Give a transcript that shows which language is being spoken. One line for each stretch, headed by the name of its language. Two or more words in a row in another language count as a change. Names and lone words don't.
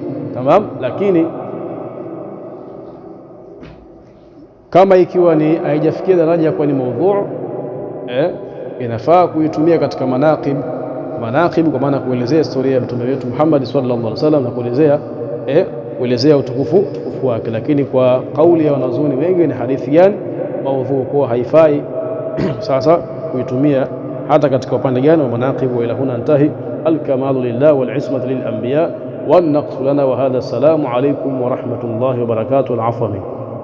Swahili: Tamam, lakini kama ikiwa ni haijafikia daraja ya kuwa ni maudhu, inafaa kuitumia katika manaqib, kwa maana kuelezea historia ya mtume wetu Muhammad
Arabic: صلى الله عليه وسلم
Swahili: na kuelezea utukufu wake. Lakini kwa kauli ya wanazuoni wengi ni hadithi gani? Maudhu, kwa haifai sasa kuitumia hata katika upande gani wa manaqib.
Arabic: وإلى هنا أنتهي. الكمال لله والعصمة للأنبياء والنقص لنا وهذا. السلام عليكم ورحمة الله وبركاته. العفو منكم.